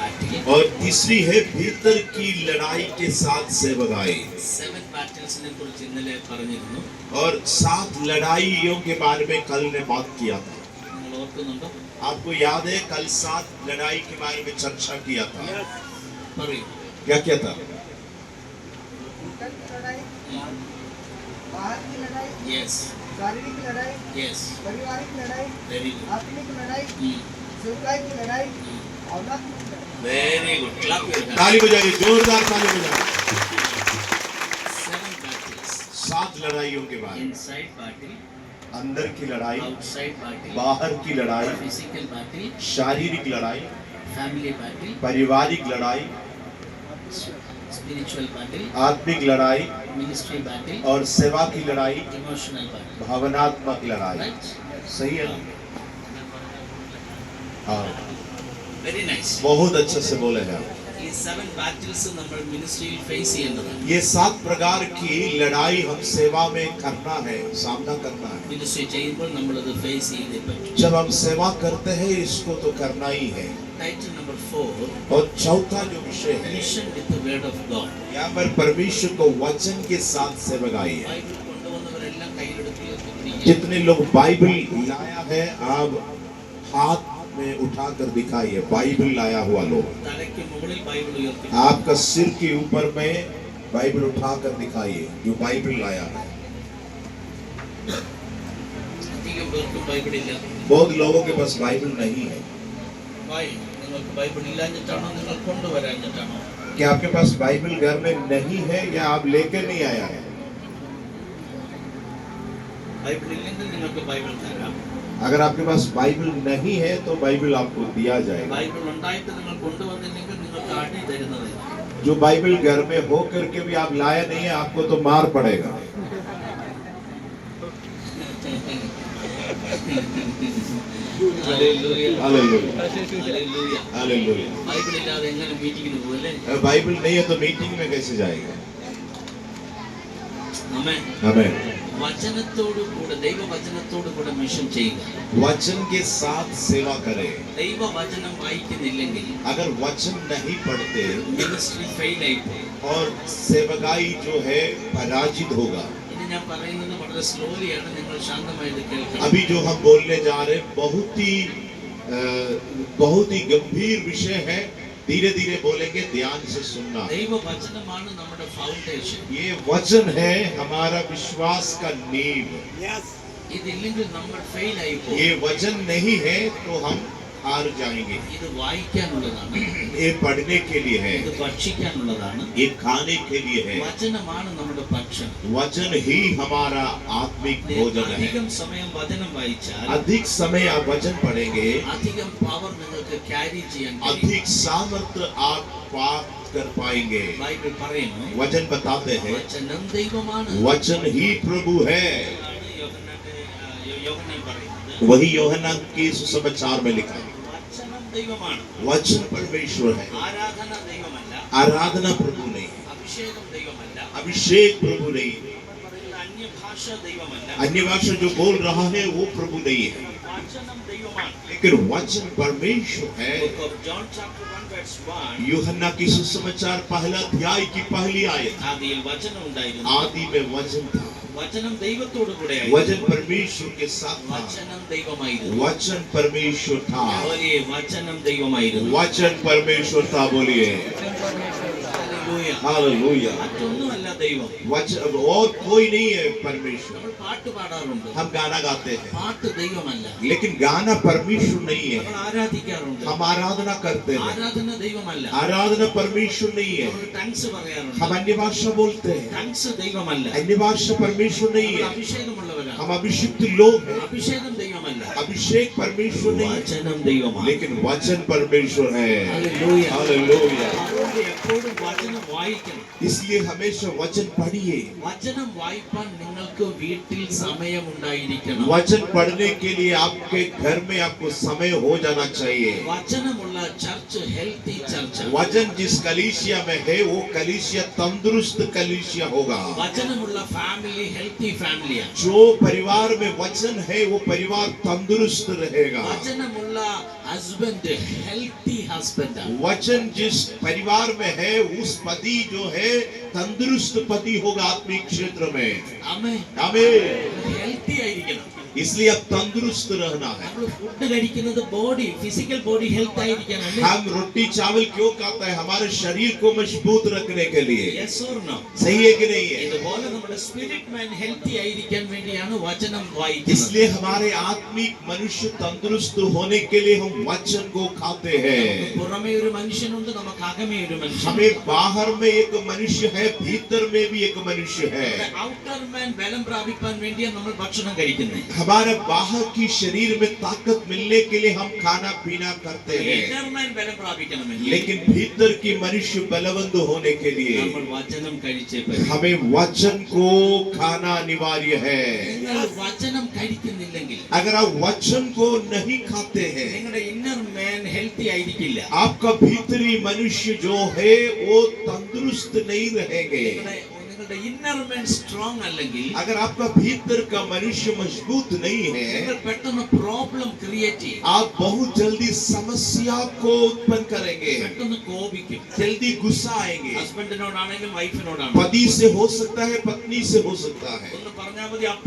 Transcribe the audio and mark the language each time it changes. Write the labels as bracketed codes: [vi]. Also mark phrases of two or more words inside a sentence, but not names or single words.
[hi] और तीसरी है भीतर की लड़ाई के साथ सेवकाई। [ml] 7 battles ने कुरिച്ച് ഇന്നലെ പറഞ്ഞിരുന്നു. [hi] और 7 लड़ाइयों के बारे में कल ने बात किया था। [ml] നിങ്ങൾ ഓർക്കുന്നുണ്ടോ? [hi] आपको याद है कल 7 लड़ाई के बारे में चर्चा किया था। [ml] പറയൂ. [hi] क्या किया था? बाहर की लड़ाई, [en] യെസ് [hi] शारीरिक लड़ाई, [en] യെസ് [hi] पारिवारिक लड़ाई, [en] Very good. [hi] आत्मिक लड़ाई, सेवकाई की लड़ाई, औलाद की लड़ाई। [en] Very good. Clap your hands. [hi] ताली बजाइए, जोरदार ताली बजाइए। [en] 7 battles. [hi] 7 लड़ाइयों के बारे में, [en] Inside battle, [hi] अंदर की लड़ाई, [en] outside battle, [hi] बाहर की लड़ाई, [en] physical battle, [hi] शारीरिक लड़ाई, [en] family battle, [hi] पारिवारिक लड़ाई, [en] spiritual battle, [hi] आत्मिक लड़ाई [en] ministry battle, [hi] और सेवा की लड़ाई, [en] emotional battle. [hi] भावनात्मक लड़ाई। [en] Right? [hi] सही है ना? हाँ, [en] Very nice. [hi] बहुत अच्छे से बोले हैं आप। [ml] ഈ 7 battles നമ്മൾ മിനിസ്ട്രിയിൽ ഫേസ് ചെയ്യേണ്ടതാണ്. [hi] ये 7 प्रकार की लड़ाई हम सेवा में करना है, सामना करना है। [ml] മിനിസ്ട്രി ചെയ്യുമ്പോൾ നമ്മൾ അത് ഫേസ് ചെയ്തേ പറ്റും. [hi] जब हम सेवा करते हैं इसको तो करना ही है। [en] Title number 4, [hi] और चौथा जो विषय है, [en] Mission with word of God. [hi] यहाँ पर परमेश्वर को वचन के साथ सेवकाई है। [ml] ബൈബിൾ കൊണ്ടുവന്നവരെല്ലാം കയ്യിലെടുത്ത് ഉയർത്തിപ്പിടിക്കുക. [hi] जितने लोग बाइबल लाया है आप हाथ में उठाकर दिखाइए। बाइबल लाया हुआ लोग [ml] തലയ്ക്ക് മുകളിൽ ബൈബിൾ ഉയർത്തി. [hi] आपका सिर के ऊपर में बाइबल उठाकर दिखाइए जो बाइबल लाया है। [ml] അധികം പേർക്കും ബൈബിൾ ഇല്ല. [hi] बहुत लोगों के पास बाइबल नहीं है। [en] Why? [ml] നിങ്ങൾക്ക് ബൈബിൾ ഇല്ലാഞ്ഞിട്ടാണോ നിങ്ങൾ കൊണ്ടുവരാഞ്ഞിട്ടാണോ? [hi] क्या आपके पास बाइबल घर में नहीं है या आप लेकर नहीं आया है? [ml] ബൈബിൾ ഇല്ലെങ്കിൽ നിങ്ങൾക്ക് ബൈബിൾ തരാം. [hi] अगर आपके पास बाइबल नहीं है तो बाइबल आपको दिया जाएगा। [ml] ബൈബിൾ ഉണ്ടായിട്ട് നിങ്ങൾ കൊണ്ടുവന്നില്ലെങ്കിൽ നിങ്ങൾക്ക് അടി തരുന്നതായിരിക്കും. [hi] जो बाइबल घर में हो करके भी आप लाया नहीं है आपको तो मार पड़ेगा। [ml] ഹല്ലേലൂയ. [hi] हालेलुया [ml] ഹല്ലേലൂയ. [hi] हालेलुया। [ml] ബൈബിൾ ഇല്ലാതെ എങ്ങനെ മീറ്റിംഗിന് പോകല്ലേ? [hi] बाइबल नहीं है तो मीटिंग में कैसे जाएगा? [ml] ആമേൻ. [hi] आमीन। [ml] വചനത്തോടു കൂടെ ദൈവവചനത്തോടു കൂടെ മിഷൻ ചെയ്യുക. [hi] वचन के साथ सेवा करें। [ml] ദൈവവചനം വായിക്കുന്നില്ലെങ്കിൽ [hi] अगर वचन नहीं पढ़ते [en] ministry fail [ml] ആയിപ്പോകും. [hi] और सेवकाई जो है पराजित होगा। [ml] ഇത് ഞാൻ പറയുന്നത് വളരെ സ്ലോലിയാണ്, നിങ്ങൾ ശാന്തമായത് കേൾക്കണം. [hi] अभी जो हम बोलने जा रहे हैं बहुत ही गंभीर विषय है। धीरे धीरे बोलेंगे, ध्यान से सुनना। [ml] ദൈവവചനമാണ് നമ്മുടെ ഫൗണ്ടേഷൻ. [hi] ये वचन है हमारा विश्वास का नींव। [ml] ഇതില്ലെങ്കിൽ നമ്മൾ ഫെയിൽ ആയി പോകും. [hi] ये वचन नहीं है तो हम हार जाएंगे। [ml] ഇത് വായിക്കാനുള്ളതാണ്, [hi] ये पढ़ने के लिए है, [ml] ഇത് ഭക്ഷിക്കാനുള്ളതാണ്. [hi] ये खाने के लिए है। [ml] വചനമാണ് നമ്മുടെ ഭക്ഷണം. [hi] वचन ही हमारा आत्मिक भोजन है। [ml] അധികം സമയം വചനം വായിച്ചാൽ [hi] अधिक समय आप वचन पढ़ेंगे, [ml] അധികം പവർ നിങ്ങൾക്ക് ക്യാരി ചെയ്യാൻ കഴിയും. [hi] अधिक सामर्थ्य आप प्राप्त कर पाएंगे। [ml] ബൈബിൾ പറയുന്നു [hi] वचन बताते हैं [ml] വചനം ദൈവമാണ്. [hi] वचन ही प्रभु है। [ml] യോഹന്നാൻ പറയുന്നത് [hi] वही यूहन्ना के सुसमाचार में लिखा है, [ml] വചനം ദൈവമാണ്. [hi] वचन परमेश्वर है। [ml] ആരാധന ദൈവമല്ല, [hi] आराधना प्रभु नहीं, [ml] അഭിഷേകം ദൈവമല്ല, [hi] अभिषेक प्रभु नहीं, [ml] പറയുന്ന അന്യഭാഷ ദൈവമല്ല, [hi] अन्य भाषा जो बोल रहा है वो प्रभु नहीं है, [ml] വചനം ദൈവമാണ്. [hi] लेकिन वचन परमेश्वर है। [en] Book of John chapter 1 verse 1. [hi] यूहन्ना की सुसमाचार पहला अध्याय की पहली आयत, [ml] ആദിയിൽ വചനം ഉണ്ടായിരുന്നു. [hi] आदि में वचन था, [ml] വചനം ദൈവത്തോടു കൂടെ [hi] वचन परमेश्वर के साथ था, [ml] വചനം ദൈവമായിരുന്നു. [hi] वचन परमेश्वर था, [ml] बोलिए വചനം ദൈവമായിരുന്നു. [hi] वचन परमेश्वर था। बोलिए [ml] ഹല്ലേലൂയ. [hi] हालेलुया। [ml] മറ്റൊന്നുമല്ല ദൈവം. [hi] वचन और कोई नहीं है परमेश्वर। [ml] നമ്മൾ പാട്ട് പാടാറുണ്ട്, [hi] हम गाना गाते हैं [ml] പാട്ട് ദൈവമല്ല. [hi] लेकिन गाना परमेश्वर नहीं है। [ml] നമ്മൾ ആരാധിക്കാറുണ്ട്, [hi] हम आराधना करते हैं, [ml] ആരാധന ദൈവമല്ല. [hi] आराधना परमेश्वर नहीं है। [ml] നമ്മൾ ടങ്സ് പറയാറുണ്ട്, [hi] हम अन्य भाषा बोलते हैं, [ml] ടങ്സ് ദൈവമല്ല. [hi] अन्य भाषा परमेश्वर नहीं [ml] നമ്മൾ [hi] है। [ml] അഭിഷേകമുള്ളവരാണ്, [hi] हम अभिषिक्त लोग हैं, [ml] അഭിഷേകം ദൈവമല്ല, [hi] अभिषेक परमेश्वर नहीं है, [ml] വചനം ദൈവമാണ്. [hi] लेकिन वचन परमेश्वर है। [ml] ഹല്ലേലൂയ. [hi] हालेलुया। [ml] അതുകൊണ്ട് എപ്പോഴും വചനം വായിക്കണം. [hi] इसलिए हमेशा वचन पढ़िए। [ml] വചനം വായിപ്പാൻ നിങ്ങൾക്ക് വീട്ടിൽ സമയമുണ്ടായിരിക്കണം. [hi] वचन पढ़ने के लिए आपके घर में आपको समय हो जाना चाहिए। [ml] വചനമുള്ള ചർച്ച് [en] healthy church. [hi] वचन जिस कलीसिया में है वो कलीसिया तंदुरुस्त कलीसिया होगा। [ml] വചനമുള്ള ഫാമിലി [en] healthy family-ആണ്. [hi] जो परिवार में वचन है वो परिवार तंदुरुस्त रहेगा। [ml] വചനമുള്ള [en] husband healthy husband-ആണ്. [hi] वचन जिस परिवार में है उस पति जो है तंदुरुस्त पति होगा आत्मिक क्षेत्र में. [ml] ആമേൻ. [hi] आमीन. [ml] ഹെൽത്തി ആയിരിക്കണം. [hi] इसलिए अब तंदुरुस्त रहना है. [ml] നമ്മൾ ഫുഡ് കഴിക്കുന്നത് [en] body physical body health [ml] ആയിരിക്കണം. [hi] हम रोटी चावल क्यों खाते हैं? हमारे शरीर को मजबूत रखने के लिए. [en] Yes or no? [hi] सही है कि नहीं है? [ml] ഇതുപോലെ നമ്മുടെ [en] spirit man healthy [ml] ആയിരിക്കാൻ വേണ്ടിയാണ് വചനം വായിക്കുന്നത്. [hi] इसलिए हमारे आत्मिक मनुष्य तंदुरुस्त होने के लिए हम वचन को खाते हैं. [ml] പുറമേ ഒരു മനുഷ്യനുണ്ട്, നമുക്ക് അകമേ ഒരു മനുഷ്യൻ. [hi] हमें बाहर में एक मनुष्य है, भीतर में भी एक मनुष्य है. [en] outer man [ml] ബലം പ്രാപിക്കാൻ വേണ്ടിയാണ് നമ്മൾ ഭക്ഷണം കഴിക്കുന്നത്. [hi] हमारे बाहर की शरीर में ताकत मिलने के लिए हम खाना पीना करते हैं. [en] inner man [ml] ബലം പ്രാപിക്കണമെങ്കിൽ [hi] लेकिन भीतर की मनुष्य बलवंत होने के लिए [ml] നമ്മൾ വചനം കഴിച്ചേ പറ്റൂ. [hi] हमें वचन को खाना अनिवार्य है. [ml] നിങ്ങൾ വചനം കഴിക്കുന്നില്ലെങ്കിൽ [hi] अगर आप वचन को नहीं खाते हैं, [ml] നിങ്ങളുടെ [en] inner man healthy [ml] ആയിരിക്കില്ല. [hi] आपका भीतरी मनुष्य जो है वो तंदुरुस्त नहीं रहेंगे. [ml] നിങ്ങളുടെ [en] inner man strong [ml] അല്ലെങ്കിൽ [hi] अगर आपका भीतर का मनुष्य मजबूत नहीं है, [ml] നിങ്ങൾ പെട്ടെന്ന് [en] problem create [ml] ചെയ്യും. [hi] आप बहुत जल्दी समस्या को उत्पन्न करेंगे, [ml] പെട്ടെന്ന് കോപിക്കും. [hi] जल्दी गुस्सा आएंगे. [ml] ഹസ്ബൻഡിനോടാണെങ്കിലും വൈഫിനോടാണെങ്കിലും [hi] पति से हो सकता है, पत्नी से हो सकता है. [ml] ഒന്ന് പറഞ്ഞാൽ മതി, അപ്പ